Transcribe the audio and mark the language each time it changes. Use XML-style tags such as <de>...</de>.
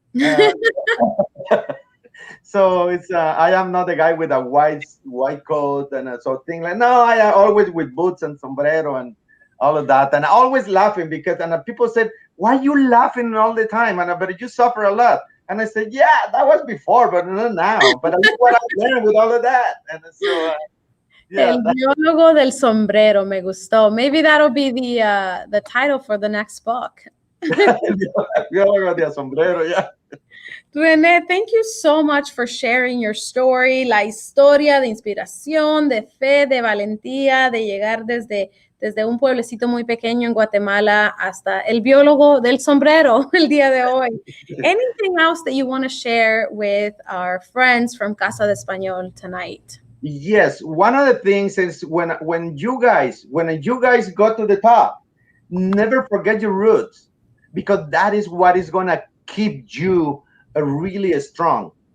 <en>Uh, so it's I am not the guy with a white coat and so thing like, no, I am always with boots and sombrero and all of that, and always laughing, because people said, why are you laughing all the time? And but you suffer a lot. And I said, yeah, that was before, but not now. But that's what I learned with all of that. And so yeah,</en> <es>El biólogo del sombrero, me gustó.</es> <en>Maybe that'll be the title for the next book.</en> <es>biólogo de sombrero, yeah. René,</es> <en>thank you so much for sharing your story,</en> <es>la historia de inspiración, de fe, de valentía, de llegar desde un pueblecito muy pequeño en Guatemala hasta el biólogo del sombrero el día de hoy.</es> <en>Anything else that you want to share with our friends from Casa de Español tonight? Yes, one of the things is when you guys go to the top, never forget your roots, because that is what is gonna keep you really strong.</en>